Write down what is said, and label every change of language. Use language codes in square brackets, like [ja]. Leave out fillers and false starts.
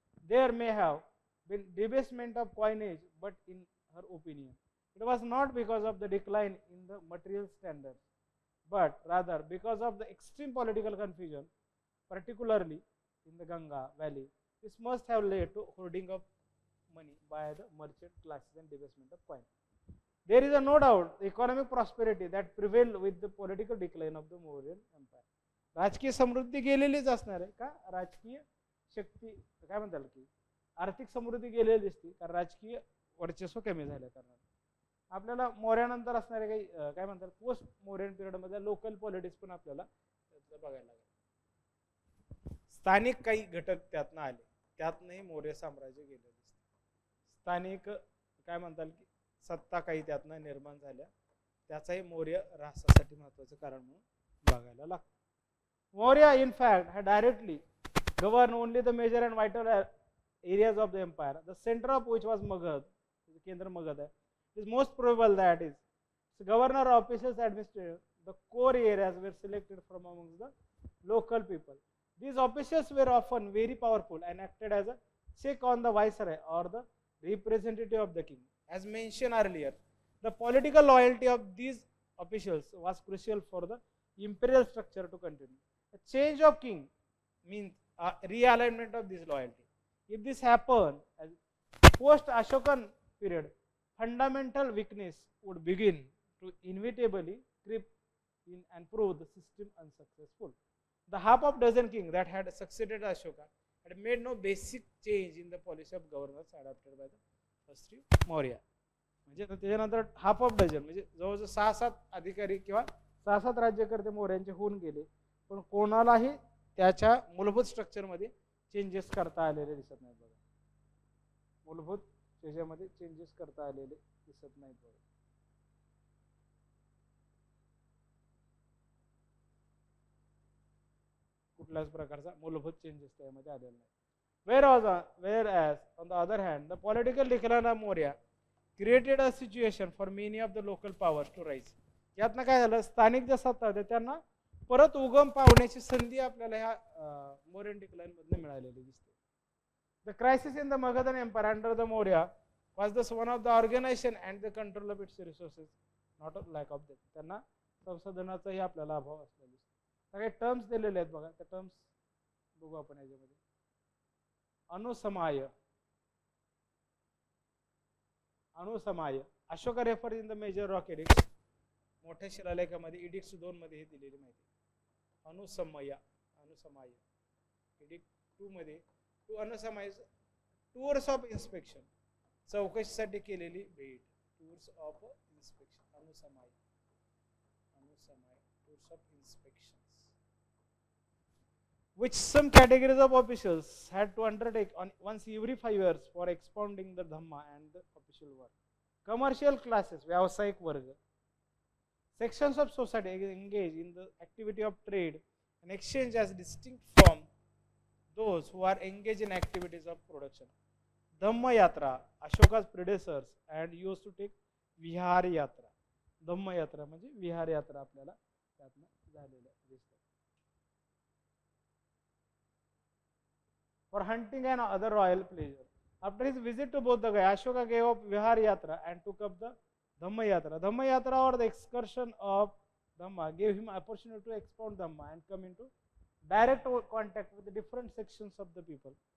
[en] There may have been debasement of coinage, but in her opinion, it was not because of the decline in the material standards, but rather because of the extreme political confusion, particularly in the Ganga Valley. This must have led to hoarding of money by the merchant classes and debasement of coin. There is no doubt the economic prosperity that prevailed with the political decline of the Mauryan Empire. [mr] राजकीय समृद्धी गेलेलीच असणार आहे का, राजकीय शक्ती काय म्हणतात की आर्थिक समृद्धी गेलेली दिसते कारण राजकीय वर्चस्व कमी झाल्या कारणाने. आपल्याला मौर्यानंतर असणारे काही काय म्हणतात पोस्ट मौर्यन पिरियड मध्ये लोकल पॉलिटिक्स पण आपल्याला बघायला लागेल. स्थानिक काही घटक त्यातनं आले, त्यातनंही मौर्य साम्राज्य गेलेलं दिसतं. स्थानिक काय म्हणतात की सत्ता काही त्यातनं निर्माण झाल्या, त्याचाही मौर्य राष्ट्रासाठी महत्त्वाचं कारण म्हणून बघायला लागतं. [en] Maurya in fact had directly governed only the major and vital areas of the empire, the center of which was Magad. [mr] केंद्र मगध आहे. [en] It is most probable that is the governor officials administrative the core areas were selected from among the local people. These officials were often very powerful and acted as a check on the viceroy or the representative of the king. As mentioned earlier, the political loyalty of these officials was crucial for the imperial structure to continue. A change of king means a realignment of this loyalty. If this happened as post-Ashokan period, fundamental weakness would begin to inevitably creep in and prove the system unsuccessful. The half of dozen kings that had succeeded Ashoka and made no basic change in the policy of governance adopted by the first three Maurya. [mr] म्हणजे त्याच्यानंतर [en] half of dozen [mr] म्हणजे जवळजवळ 6-7 अधिकारी किंवा 6-7 राज्यकर्ते मौर्यांचे होऊन गेले, पण कोणालाही त्याच्या मूलभूत स्ट्रक्चरमध्ये चेंजेस करता आलेले दिसत नाहीत बघा. मूलभूत त्याच्यामध्ये चेंजेस करता आलेले दिसत नाहीत बघा. कुठल्याच प्रकारचा मूलभूत चेंजेस त्यामध्ये आलेला नाही. [en] Whereas on the other hand, the political decline of Maurya created a situation for many of the local powers to rise. [mr] यातनं काय झालं, स्थानिक ज्या सत्ता होत्या त्यांना परत उगम पावण्याची संधी आपल्याला ह्या मौर्यन डिक्लाइन मधून मिळालेली दिसते. [en] The crisis in the Magadhan Empire under the Maurya was thus one of the organization and the control of its resources, not a lack of them. [mr] त्यांना संसाधनाचाही आपल्याला अभाव असलेला दिसतो. काही टर्म्स दिलेले आहेत बघा, त्या टर्म्स बघू आपण याच्यामध्ये. अनुसमाय, अनुसमाय. [en] Ashoka refer in the major rock edicts, [mr] मोठ्या शिलालेखामध्ये इडिक्ट्स 2 मध्ये हे दिलेली माहिती. अनुसमय, अनुसमाय. एडिक्ट 2 मध्ये टू अनुसमाय [en] tours of inspection, [mr] चौकशीसाठी केलेली भेट. [en] Tours of inspection, अनुसमाय, अनुसमाय, tours of inspection, which some categories of officials had to undertake on once every 5 years for expounding the dhamma and the official work. Commercial classes, [mr] व्यावसायिक वर्ग, [en] sections of society engage in the activity of trade and exchange as distinct from those who are engaged in activities of production. Dhamma yatra, Ashoka's predecessors and used to take vihar yatra. [mr] Dhamma yatra म्हणजे विहार यात्रा आपल्याला त्यातनं झालेल्या दिसतात. [en] For hunting and other royal pleasure. After his visit to Bodh Gaya, Ashoka gave up Vihar Yatra and took up the Dhamma Yatra. Dhamma Yatra or the excursion of Dhamma gave him opportunity to expound Dhamma and come into direct contact with the different sections of the people.